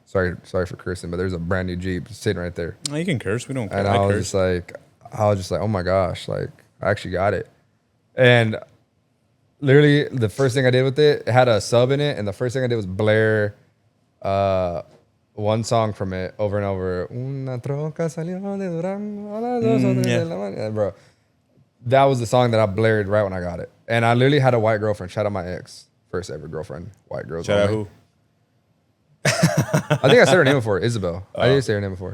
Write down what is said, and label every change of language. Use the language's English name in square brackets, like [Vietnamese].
[English] Sorry for cursing, but there's a brand new Jeep sitting right there. No, you can curse. We don't care. And I was just like, oh my gosh, like I actually got it. And literally the first thing I did with it had a sub in it, and the first thing I did was blare one song from it over and over. [Spanish] Una troca salió de Durango a las 2 o 3 de la mañana. [English] Bro, that was the song that I blared right when I got it. And I literally had a white girlfriend. Shout out my ex. First ever girlfriend, white girls. Shout out who? I think I said her name before, Isabel. I did say her name before.